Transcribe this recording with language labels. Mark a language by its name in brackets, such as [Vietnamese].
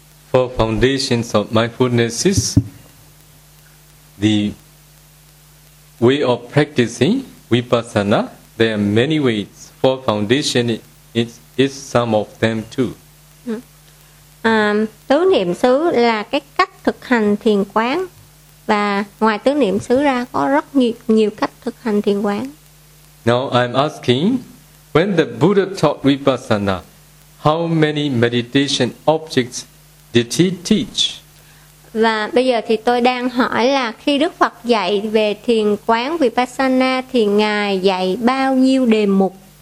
[English] Four foundations of mindfulness is the way of practicing Vipassana. There are many ways. Four foundations is some of them too. [Vietnamese] Tứ niệm xứ là cái cách thực hành thiền quán. Và ngoài tứ niệm xứ ra có rất nhiều cách thực hành thiền quán. [English] Now I'm asking, when the Buddha taught Vipassana, how many meditation objects did he teach? [Vietnamese] Và bây giờ thì tôi đang hỏi là khi Đức Phật dạy về thiền quán Vipassana thì Ngài dạy bao nhiêu đề mục?